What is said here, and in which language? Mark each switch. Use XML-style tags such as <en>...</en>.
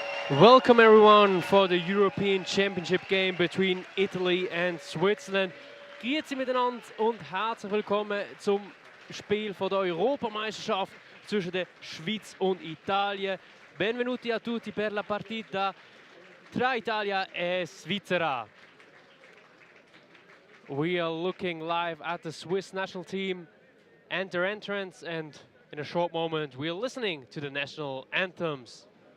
<en>Welcome everyone for the European Championship game between Italy and Switzerland.</en> <de>Grüezi miteinander und herzlich willkommen zum Spiel von der Europameisterschaft zwischen der Schweiz und Italien.</de> <it>Benvenuti a tutti per la partita tra Italia e Svizzera.</it> <en>We are looking live at the Swiss national team and their entrance, and in a short moment we are listening to the national anthems.</en>